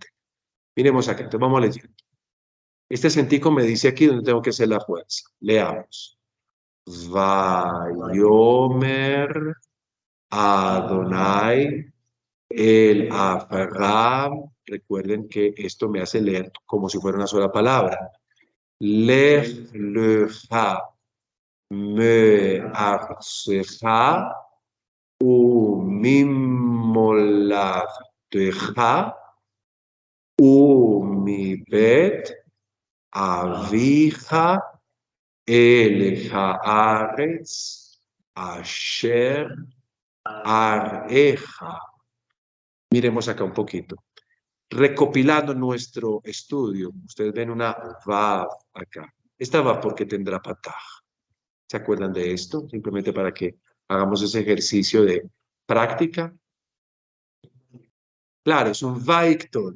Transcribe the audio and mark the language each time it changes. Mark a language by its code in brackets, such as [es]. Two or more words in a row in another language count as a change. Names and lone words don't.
[es] Miremos acá, entonces vamos a leer. Este acentico me dice aquí donde tengo que hacer la fuerza. Leamos. [he] ויאמר אדוני אל אברהם. [es] Recuerden que esto me hace leer como si fuera una sola palabra. [he] לך לך מארצך וממולדתך ומבית אביך אל הארץ אשר אראך. [es] Miremos acá un poquito. Recopilando nuestro estudio, ustedes ven una vav acá. Esta vav porque tendrá pataj. ¿Se acuerdan de esto? Simplemente para que hagamos ese ejercicio de práctica. Claro, es un vaiktol.